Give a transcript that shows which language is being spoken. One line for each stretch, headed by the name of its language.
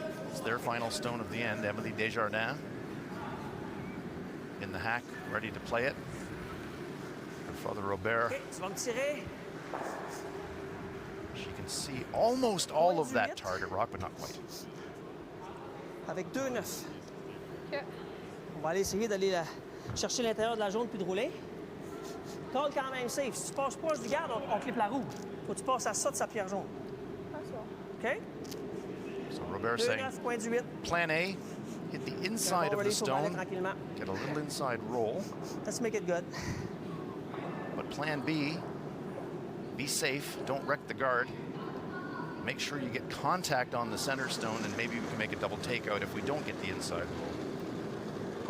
English: It's their final stone of the end, Emily Desjardins in the hack, ready to play it. Her father Robert,
French: OK, tu vas me tirer.
English: she can see almost all of that target rock, but not quite.
French: Avec 2-9. OK. On va aller essayer d'aller chercher l'intérieur de la jaune puis de rouler. Call quand même safe. Si tu passes proche du garde, on clip la roue. Faut que tu passes à ça de sa pierre jaune. OK?
English: So Robert saying
French: 2-9, point du 8.
English: plan A, hit the inside of the
French: Faut aller
English: stone,
French: tranquillement.
English: get a little inside roll. Let's make it good. But plan B, be safe, don't wreck the guard. Make sure you get contact on the center stone, and maybe we can make a double takeout if we don't get the inside roll.